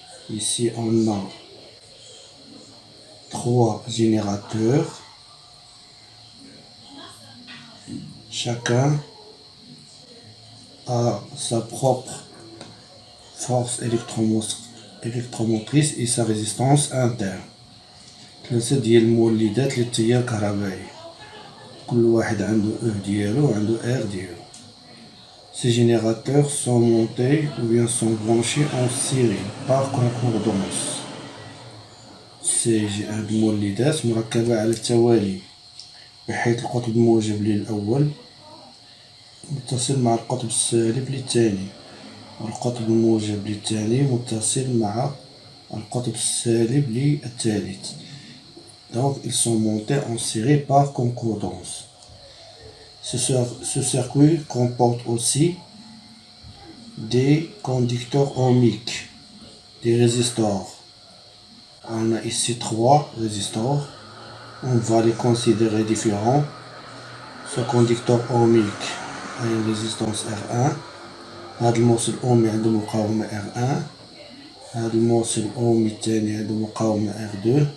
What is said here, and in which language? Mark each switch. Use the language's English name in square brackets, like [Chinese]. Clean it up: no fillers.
[French] Ici on a 3 générateurs, chacun a sa propre force électromotrice et sa résistance interne. [Arabic] 3 ديال المولدات للتيار الكهربائي، كل واحد عنده E ديالو وعنده R ديالو. [French] Ces générateurs sont montés ou bien sont branchés en série par concordance. [Arabic] هاد المولدات مركبة على التوالي، بحيث القطب الموجب للأول متصل مع القطب السالب للثاني، والقطب الموجب للثاني متصل مع القطب السالب للثالث. [French] Donc ils sont montés en série par concordance. Ce circuit comporte aussi des conducteurs ohmiques, des résistors. On a ici 3 résistors. On va les considérer différents. Ce conducteur ohmique a une résistance R1. [Arabic] هذا الموصل الأومي عنده مقاومة R1. هذا الموصل الأومي الثاني عنده مقاومة R2.